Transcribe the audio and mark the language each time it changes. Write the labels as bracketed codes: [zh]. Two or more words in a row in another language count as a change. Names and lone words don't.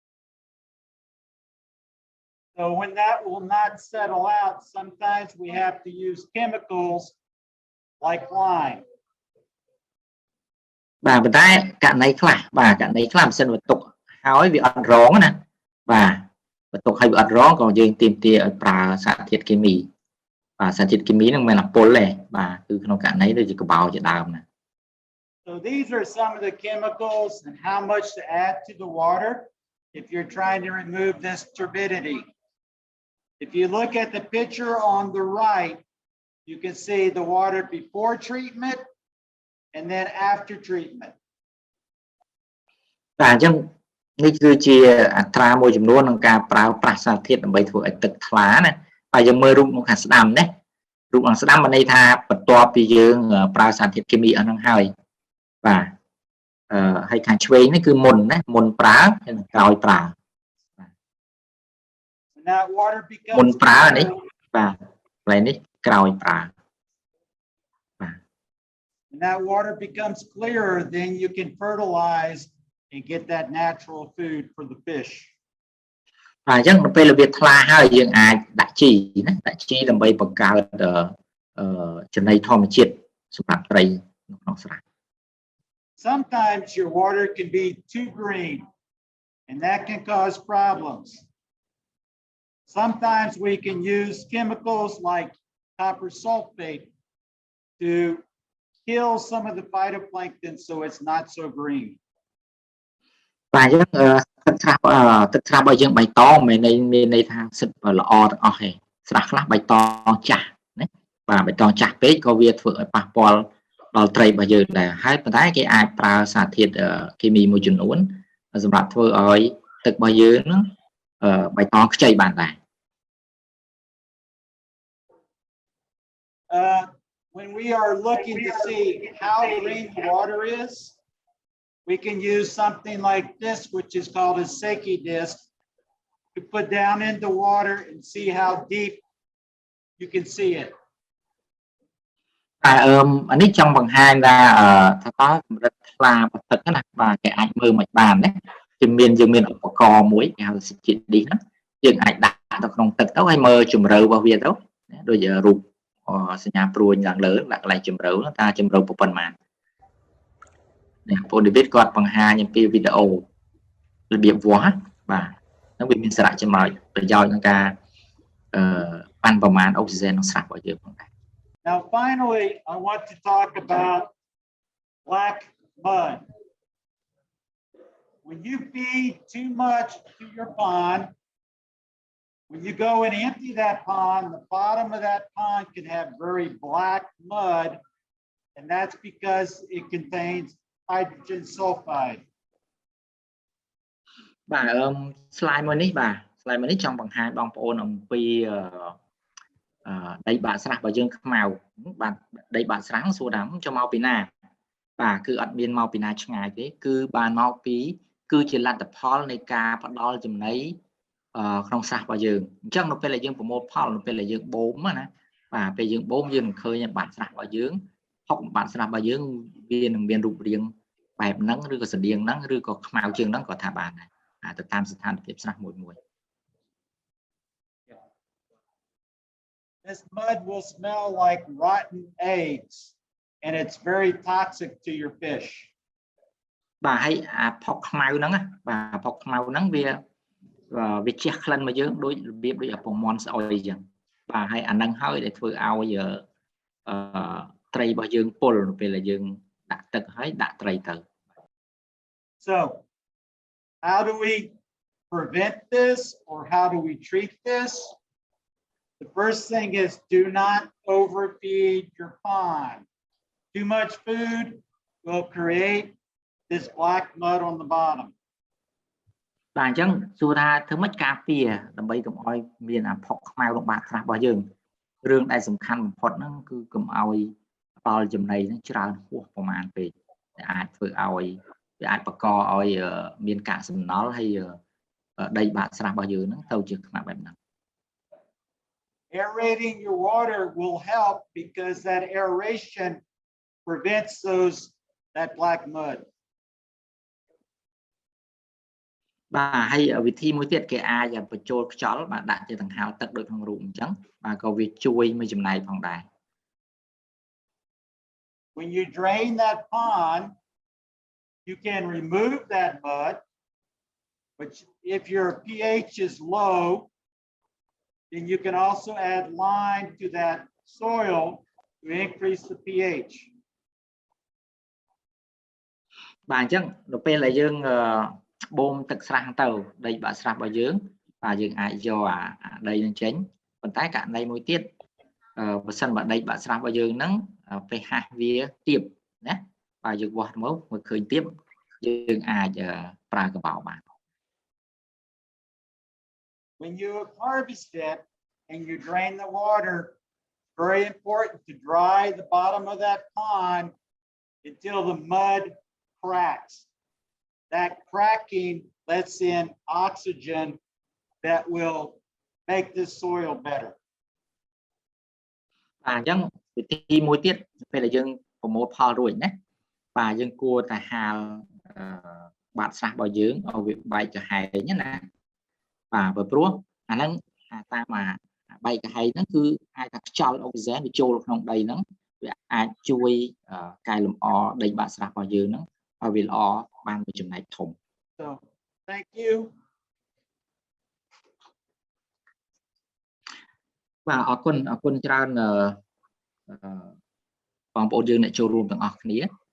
[en] So when that will not settle out, sometimes we have to use chemicals like lime. [km] បាទប៉ុន្តែករណីខ្លះបាទករណីខ្លះមិនសិនបន្ទុកហើយវាអត់រងណាបាទបន្ទុកហើយវាអត់រងក៏យើងទាមទារឲ្យប្រើសារធាតុគីមីបាទសារធាតុគីមីហ្នឹងមិនមែនអាពុលទេបាទគឺក្នុងករណីដូចជាកបោជាដើមណា [en] So these are some of the chemicals and how much to add to the water if you're trying to remove this turbidity. If you look at the picture on the right, you can see the water before treatment and then after treatment. [km] បាទអញ្ចឹងនេះគឺជាអត្រាមួយចំនួនក្នុងការប្រើប្រាស់សារធាតុដើម្បីធ្វើឲ្យទឹកថ្លាណាបាទយើងមើលរូបមកខាងស្ដាំណារូបខាងស្ដាំមានន័យថាបន្ទាប់ពីយើងប្រើសារធាតុគីមីអស់ហ្នឹងហើយបាទហើយខាងឆ្វេងនេះគឺមុនណាមុនប្រើហើយក្រោយប្រើ [en] That water becomes [km] មុនប្រើនេះបាទកន្លែងនេះក្រោយប្រើ [en] And that water becomes clearer, then you can fertilize and get that natural food for the fish. [km] បាទអញ្ចឹងដល់ពេលវាថ្លាហើយយើងអាចដាក់ជីណាដាក់ជីដើម្បីបង្កើតចំណីធម្មជាតិសម្រាប់ត្រីនៅក្នុងស្រះ [en] Sometimes your water can be too green and that can cause problems. Sometimes we can use chemicals like copper sulfate to kill some of the phytoplankton so it's not so green. [km] បាទអញ្ចឹងទឹកស្រះរបស់យើងបៃតងមានន័យថាសិតល្អទាំងអស់ទេស្រះខ្លះបៃតងចាស់ណាបាទបៃតងចាស់ពេកក៏វាធ្វើឲ្យប៉ះពាល់ដល់ត្រីរបស់យើងដែរហើយប៉ុន្តែគេអាចប្រើសារធាតុគីមីមួយចំនួនសម្រាប់ធ្វើឲ្យទឹករបស់យើងហ្នឹងបៃតងខ្ចីបានដែរ [en] when we are looking to see how green the water is, we can use something like this, which is called a Seki disc, to put down into water and see how deep you can see it. [km] អានេះចង់បង្ហាញថាថាតើកម្រិតថ្លារបស់ទឹកណាបាទគេអាចមើលមិនបានណាយើងមាន ឧបករណ៍មួយគេហៅ [en] Seki disc [km] ហ្នឹងយើងអាចដាក់ទៅក្នុងទឹកទៅហើយមើលជម្រៅរបស់វាទៅដូចរូបសញ្ញាព្រួយឡើងលើដាក់កន្លែងជម្រៅថាជម្រៅប៉ុណ្ណានេះពូឌីវីតគាត់បង្ហាញអំពីវីដេអូរបៀបវាស់បាទហ្នឹងវាមានសារៈចំណុចប្រយោជន៍ក្នុងការប៉ាន់ប្រមាណអុកស៊ីហ្សែនក្នុងស្រះរបស់យើងផងដែរ [en] Now finally I want to talk about black mud. When you feed too much to your pond, when you go and empty that pond, the bottom of that pond can have very black mud, and that's because it contains hydrogen sulfide. [km] បាទslide មួយនេះបាទslide មួយនេះចង់បង្ហាញបងប្អូនអំពីដីបាតស្រះរបស់យើងខ្មៅបាទដីបាតស្រះសួរថាចូលមកពីណា បាទគឺអត់មានមកពីណាឆ្ងាយទេគឺបានមកពីគឺជាលទ្ធផលនៃការផ្ដល់ចំណីក្នុងស្រះរបស់យើងអញ្ចឹងនៅពេលដែលយើងប្រមូលផលនៅពេលដែលយើងបូមណាបាទពេលយើងបូមយើងនឹងឃើញបាតស្រះរបស់យើងហុកបាតស្រះរបស់យើងវានឹងមានរូបរាងបែបហ្នឹងឬក៏ស្តៀងហ្នឹងឬក៏ខ្មៅជាងហ្នឹងក៏ថាបានដែរទៅតាមស្ថានភាពស្រះមួយ [en] This mud will smell like rotten eggs, and it's very toxic to your fish. [km] បាទហើយអាផុកខ្មៅហ្នឹងបាទផុកខ្មៅហ្នឹងវាជះក្លិនមកយើងដូចរបៀបដូចអាពងមាន់ស្អុយអញ្ចឹងបាទហើយអាហ្នឹងហើយដែលធ្វើឲ្យត្រីរបស់យើងពុលនៅពេលដែលយើងដាក់ទឹកហើយដាក់ត្រីទៅ [en] So how do we prevent this, or how do we treat this? The first thing is do not overfeed your pond. Too much food will create this black mud on the bottom. [km] បាទអញ្ចឹងសួរថាធ្វើម៉េចការពារដើម្បីកុំឲ្យមានអាផុកខ្មៅក្នុងបាតស្រះរបស់យើងរឿងដែលសំខាន់បំផុតហ្នឹងគឺកុំឲ្យដល់ចំណីហ្នឹងច្រើនហួសប្រមាណពេកដែលអាចធ្វើឲ្យវាអាចបង្កឲ្យមានកាកសំណល់ហើយដីបាតស្រះរបស់យើងហ្នឹងទៅជាខ្មៅបែបហ្នឹង [en] Aerating your water will help because that aeration prevents that black mud. [km] បាទហើយវិធីមួយទៀតគេអាចបញ្ចូលខ្យល់បាទដាក់ជាដង្ហើមទឹកដូចក្នុងរូបអញ្ចឹងបាទក៏វាជួយមួយចំណែកផងដែរ [en] When you drain that pond, you can remove that mud, but if your pH is low, then you can also add lime to that soil to increase the pH. [km] បាទអញ្ចឹងនៅពេលដែលយើងបូមទឹកស្រះទៅដីបាតស្រះរបស់យើងបាទយើងអាចយកអាដីនឹងចេញប៉ុន្តែករណីមួយទៀតបើសិនបើដីបាតស្រះរបស់យើងហ្នឹងpHវាទាបណាបាទយើងវាស់មកឃើញទាបយើងអាចប្រើកបោបាន [en] When you harvest it and you drain the water, very important to dry the bottom of that pond until the mud cracks. That cracking lets in oxygen that will make this soil better. [km] បាទអញ្ចឹងវិធីមួយទៀតពេលដែលយើងប្រមូលផលរួចណាបាទយើងគួរតែហាលបាតស្រះរបស់យើងឲ្យវាបែកចំហែងណាបាទព្រោះអាហ្នឹងតាមបែកចំហែងហ្នឹងគឺអាចថាខ្យល់អុកស៊ីហ្សែនវាចូលក្នុងដីហ្នឹងវាអាចជួយកែលម្អដីបាតស្រះរបស់យើងហ្នឹងឲ្យវាល្អបានមួយចំណែកធំ [en] So thank you. [km] បាទអរគុណច្រើនបងប្អូនយើងអ្នកចូលរួមទាំងអស់គ្នា